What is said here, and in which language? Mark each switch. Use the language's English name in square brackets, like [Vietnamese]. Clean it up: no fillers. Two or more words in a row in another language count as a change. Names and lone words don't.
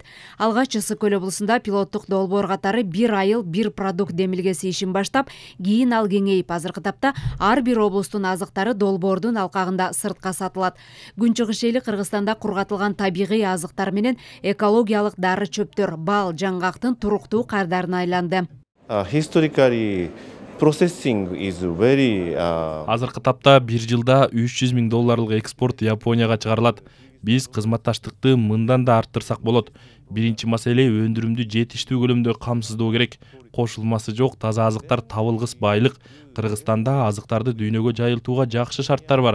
[Kyrgyz] Алгач Ысык Көл облусунда пилоттук долбоор катары бир айыл бир продукт демилгеси ишин баштап, кийин ал кеңейип, азыркы тапта ар бир облустун азыктары долбоордун алкагында сыртка сатылат. Күнчыгыш эли Кыргызстанда кургатылган табигый азыктар менен экологиялык дары чөптөр, бал, жаңгактын туруктуу кардарына айланды. [English] Historically, processing is very [Kyrgyz] Азыркы тапта бир жылда 300 000 долларлык экспорт Японияга чыгарылат. Биз кызматташтыкты мындан да арттырсак болот. Биринчи маселе өндүрүмдү жетиштүү көлөмдө камсыздоо керек. Кошулмасы жок таза азыктар табылгыс байлык. Кыргызстанда азыктарды дүйнөгө жайылтууга жакшы шарттар бар.